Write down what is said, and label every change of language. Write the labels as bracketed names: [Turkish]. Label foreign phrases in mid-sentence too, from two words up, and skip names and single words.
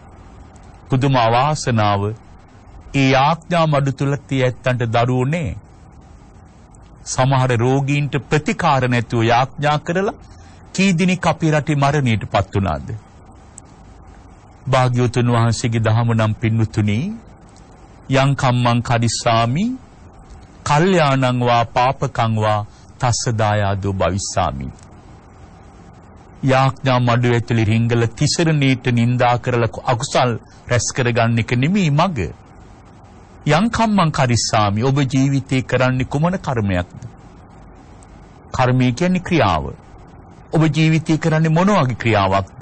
[Sinhala] පුදුම අවාසනාව ඒ ආඥා මඩු තුල තියැත්තන්ට දරුවෝ නැහැ. සමහර රෝගීන්ට ප්‍රතිකාර නැතුව යාඥා කරලා කී දිනක් අපේ රටේ මරණයටපත් වුණාද? භාග්‍යවතුන් වහන්සේගේ දහම නම් පින්වතුනි [Pali] යං කම්මං කරිස්සාමි කල්යාණං වා පාපකං වා තස්ස දායාදෝ භවිස්සාමි. [Sinhala] යාඥා මඩු ඇතුලේ රිංගල තිසරණීට නිඳා කරලා අකුසල් රැස් කරගන්න එක නෙමෙයි මග. [Pali] යං කම්මං කරිස්සාමි [Sinhala] ඔබ ජීවිතේ කරන්නේ කුමන කර්මයක්ද? කර්මය කියන්නේ ක්‍රියාව. ඔබ ජීවිතේ කරන්නේ මොන වගේ ක්‍රියාවක්ද?